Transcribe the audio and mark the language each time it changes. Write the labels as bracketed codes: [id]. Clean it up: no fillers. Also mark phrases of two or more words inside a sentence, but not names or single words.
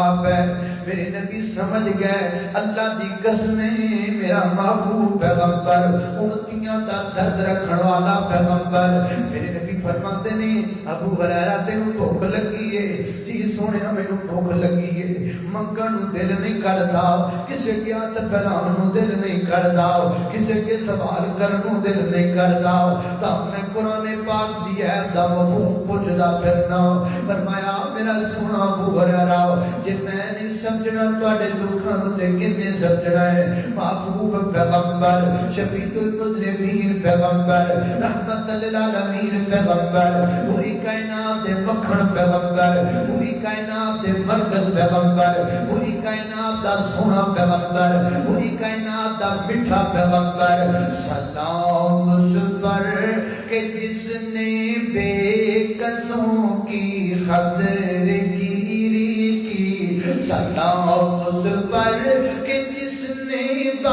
[pa] پہ میرے نبی سمجھ گئے اللہ دی قسم میرا محبوب پیغمبر امتیاں دا درد رکھن والا پیغمبر میرے نبی فرماتے نے ابو ہریرہ تینوں بھوک لگی ہے جی سونے مینوں بھوک لگی ہے منگن نو دل نہیں کردا کسے کے ہاتھ پھیلاون نو دل نہیں کردا کسے کے سوال کرن نو دل نہیں کردا تا میں قرآن پاک دی ایت دا مفہوم پوچھدا پھرنا فرمایا میرا سونا ابو ہریرہ جے میں نہیں سمجھنا تواڈے دکھاں تے کنے سمجھنا ہے محبوب پیغمبر شفیع المذنبین پیغمبر رحمت للعالمین پیغمبر پوری کائنات دے مکھن پیغمبر پوری کائنات دے مرکز پیغمبر پوری کائنات دا سونا پیغمبر پوری کائنات دا میٹھا پیغمبر [ur] سلام اس پر کہ جس نے بے قصوں کی خطر گیری کی سلام اس پر کہ جس نے